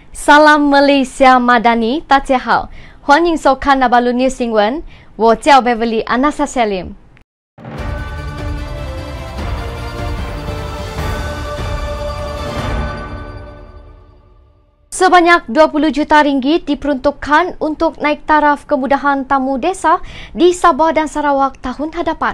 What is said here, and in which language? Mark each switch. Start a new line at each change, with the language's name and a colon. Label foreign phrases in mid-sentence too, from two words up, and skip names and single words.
Malay: Salam Malaysia Madani，
Chinese: 大家好，欢迎收看 Nabalu News 新闻，我叫 Beverly Anasa Salim。
Malay: Sebanyak 20 juta ringgit diperuntukkan untuk naik taraf kemudahan tamu desa di Sabah dan Sarawak tahun hadapan.